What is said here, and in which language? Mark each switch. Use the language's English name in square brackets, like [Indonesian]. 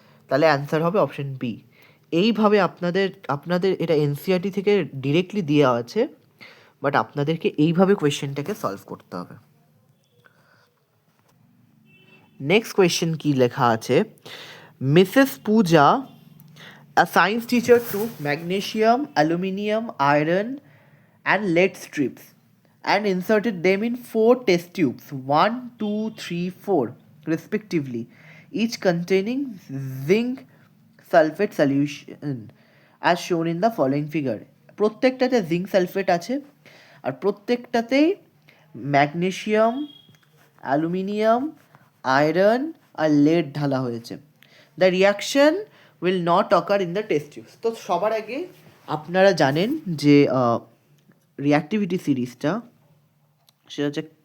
[Bangla] তাহলে অ্যান্সার হবে option B. এইভাবে আপনাদের এটা এনসিআরটি থেকে ডিরেক্টলি দেওয়া আছে, বাট আপনাদেরকে এইভাবে কোয়েশ্চেনটাকে সলভ করতে হবে। নেক্সট কোয়েশ্চেন কি লেখা আছে, [English] Mrs Puja, a science teacher, took magnesium, aluminium, iron and lead strips and inserted them in 4 test tubes, 1, 2, 3, 4 respectively, each containing zinc sulfate solution as shown in the following figure. [Bangla] প্রত্যেকটাতে zinc sulphate আছে আর প্রত্যেকটাতেই magnesium, aluminium, iron আর lead ঢালা হয়েছে। [English] The reaction will not occur in the test tubes. [Bangla] তো সবার আগে আপনারা জানেন যে রিয়াক্টিভিটি সিরিজটা সেটা হচ্ছে